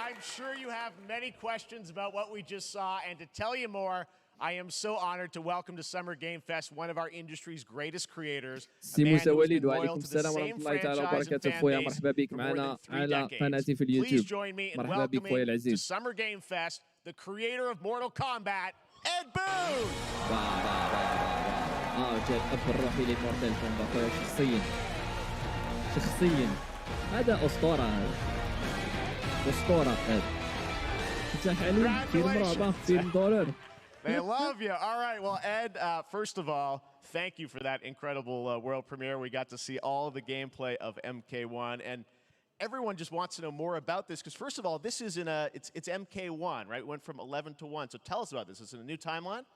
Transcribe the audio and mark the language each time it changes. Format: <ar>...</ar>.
<en>I'm sure you have many questions about what we just saw, and to tell you more, I am so honored to welcome to Summer Game Fest one of our industry's greatest creators.</en> <ar>سي موسى وليد وعليكم السلام ورحمه الله تعالى وبركاته خويا مرحبا بك معنا على قناتي في اليوتيوب. مرحبا بك خويا العزيز.</ar> <en>Summer Game Fest, the creator of Mortal Kombat, Ed Boon.</en> <ar>جاء الاب الروحي لمورتال كومبات شخصيا هذا اسطوره هذا تفتح عليه فيلم رعب فيلم دولار.</ar> <en>They love you. All right. Well, Ed, first of all, thank you for that incredible world premiere. We got to see all of the gameplay of MK1, and everyone just wants to know more about this because, first of all, this is it's MK1, right? It went from 11 to 1. So tell us about this. Is it a new timeline?</en>